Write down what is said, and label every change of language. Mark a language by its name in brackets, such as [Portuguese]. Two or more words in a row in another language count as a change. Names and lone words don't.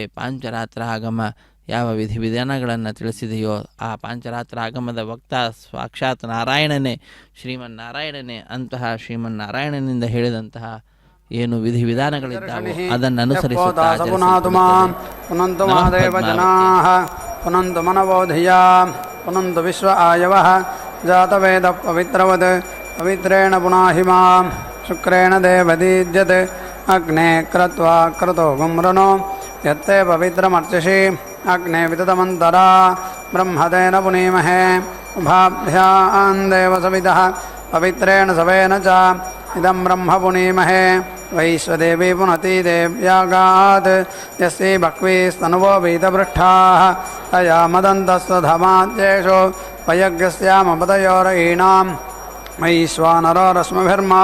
[Kannada] ಪಾಂಚರಾತ್ರ ಆಗಮ ಯಾವ ವಿಧಿವಿಧಾನಗಳನ್ನು ತಿಳಿಸಿದೆಯೋ ಆ ಪಾಂಚರಾತ್ರ ಆಗಮದ ವಕ್ತ ಸಾಕ್ಷಾತ್ ನಾರಾಯಣನೇ, ಶ್ರೀಮನ್ನಾರಾಯಣನೇ. ಅಂತಹ ಶ್ರೀಮನ್ನಾರಾಯಣನಿಂದ ಹೇಳಿದಂತಹ ಏನು ವಿಧಿವಿಧಾನಗಳಿದ್ದಾವೆ ಅದನ್ನು ಅನುಸರಿಸುತ್ತಾ [Sanskrit] ಪುನಂತು ಮಹಾದೇವ ಜನಾಃ ಪುನಂತು ಮನಬೋಧಿಯ ಪುನಂತು ವಿಶ್ವ ಆಯವಃ ಜಾತವೇದ ಪವಿತ್ರವತ್ ಪವಿತ್ರೇಣ ಪುನಾಹಿಮಾ ಶುಕ್ರೇಣ ದೇವದೀಜ್ಯತೆ ಅಗ್ನೇ ಕ್ರತ್ವಾ ಕ್ರತೋ ಗುಮ್ರನೋ ಯತ್ತೆ ಪವಿತ್ರಮರ್ಚಿಷಿ ಅಗ್ನೇ ವಿತತಮಂತರಾ ಬ್ರಹ್ಮದೇನ ಪುನೀಮಹೇ ಉಭಾಭ್ಯಾಂ ದೇವ ಸವಿತಃ ಪವಿತ್ರೇಣ ಸವೇನ ಚ ಇದಂ ಬ್ರಹ್ಮ ಪುನೀಮಹೇ ವೈಶ್ವದೇವಿ ಪುನತಿ ದೇವ್ಯಾಗಾತ್ ಯಸ್ಯೈ ಬಕ್ವೀಸ್ತನುವೋ ವೀತಪೃಷ್ಠಾಃ ತಯಾ ಮದಂತಸ್ವಧಮಾದ್ಯೇಷೋ ವಯಜ್ಞಸ್ಯಾಮಪದಯೋರಯೀಣಾಂ ವೈಶ್ವಾನರೋ ರಶ್ಮಿಭಿರ್ಮಾ